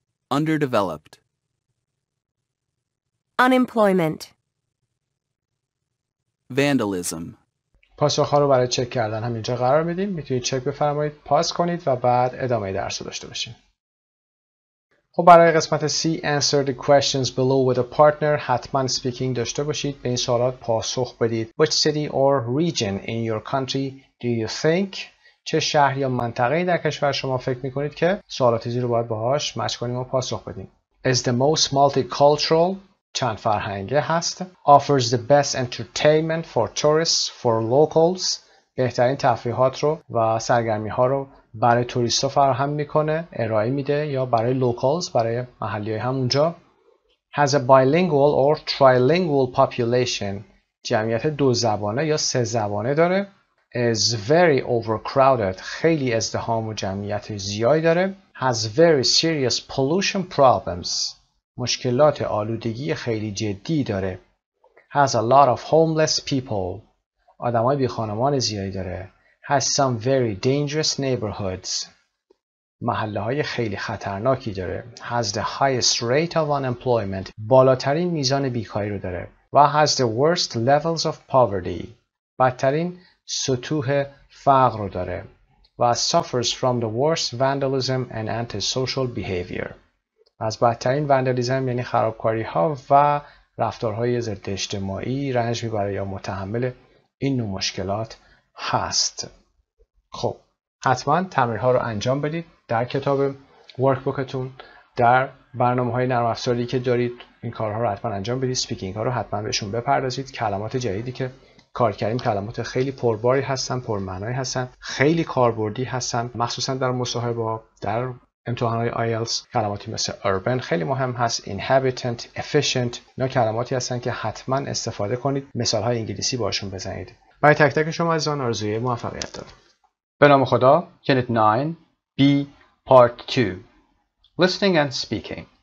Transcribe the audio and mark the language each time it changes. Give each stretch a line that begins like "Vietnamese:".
English: Underdeveloped. Unemployment. Vandalism.
Persian: پاسخ‌ها رو برای چک کردن همینجا قرار میدیم. میتونید چک بفرمایید، پاس کنید و بعد ادامه درس رو داشته باشیم. خب برای قسمت C
English: answer the questions below with a partner
Persian: حتما speaking داشته باشید. به این سوالات پاسخ بدید.
English: Which city or region in your country do you think؟
Persian: چه شهر یا منطقه‌ای در کشور شما فکر می‌کنید که سوالات زیر رو باید باهاش مچ کنیم و پاسخ بدیم.
English: Is the most multicultural
Persian: چند فرهنگه هست.
English: Offers the best entertainment for tourists for locals
Persian: بهترین تفریحات رو و سرگرمی ها رو برای توریستا فراهم میکنه، ارائه میده، یا برای locals برای محلی های همونجا.
English: Has a bilingual or trilingual population
Persian: جمعیت دو زبانه یا سه زبانه داره.
English: is very overcrowded.
Persian: خیلی ازدحام و جمعیت زیادی داره.
English: Has very serious pollution problems.
Persian: مشکلات آلودگی خیلی جدی داره.
English: Has a lot of homeless people.
Persian: آدمای بی خانمان زیادی داره.
English: Has some very dangerous neighborhoods.
Persian: محله های خیلی خطرناکی داره.
English: Has the highest rate of unemployment.
Persian: بالاترین میزان بیکاری رو داره.
English: و has the worst levels of poverty.
Persian: بدترین سطوح فقر رو داره.
English: و suffers from the worst vandalism and antisocial behavior.
Persian: از بدترین وندالیزم یعنی خرابکاری ها و رفتارهای ضد اجتماعی رنج میبره یا متحمل این نوع مشکلات هست. خب حتما تمرین ها رو انجام بدید در کتاب ورکبوکتون، در برنامه‌های نرم افزاری که دارید این کارها رو حتما انجام بدید. اسپیکینگ ها رو حتما بهشون بپردازید. کلمات جدیدی که کار کردیم کلمات خیلی پرباری هستن، پرمعنایی هستن، خیلی کاربردی هستن، مخصوصا در مصاحبه، در امتحانات آیلتس. کلماتی مثل urban خیلی مهم هست، inhabitant، efficient، اینا کلماتی هستن که حتما استفاده کنید. مثال‌های انگلیسی باشون بزنید. برای تک تک شما عزیزان آرزوی موفقیت دارم. به نام خدا.
English: Unit 9 B Part 2 Listening and Speaking.